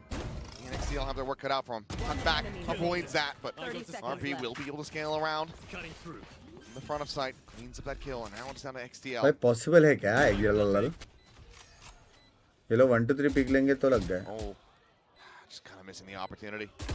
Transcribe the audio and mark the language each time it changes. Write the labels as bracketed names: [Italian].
[English] The NXT will have their work cut out for him. Cut back. Avoids that. But 30 seconds RP left. will be able to scale around. Cutting through. In the front of sight. Cleans up that kill. And now it's down to XTL. [Hindi] भाई possible है क्या ये लोग? ये लोग 1 2 3 pick लेंगे तो लग गए. [English] Oh, just kind of missing the opportunity.